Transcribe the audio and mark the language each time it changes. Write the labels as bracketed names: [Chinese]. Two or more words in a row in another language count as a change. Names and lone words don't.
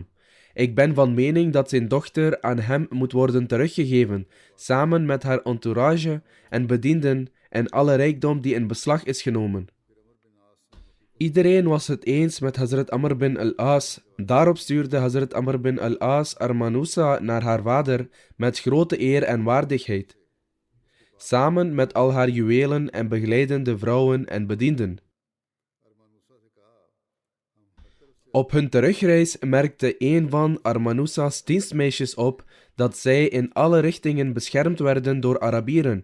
[Dutch] Ik ben van mening dat zijn dochter aan hem moet worden teruggegeven, samen met haar entourage en bedienden en alle rijkdom die in beslag is genomen. Iedereen was het eens met Hazrat Amr bin al-As. Daarop stuurde Hazrat Amr bin al-As Armanusa naar haar vader met grote eer en waardigheid, samen met al haar juwelen en begeleidende vrouwen en bedienden. Op hun terugreis merkte een van Armanusa's dienstmeisjes op dat zij in alle richtingen beschermd werden door Arabieren.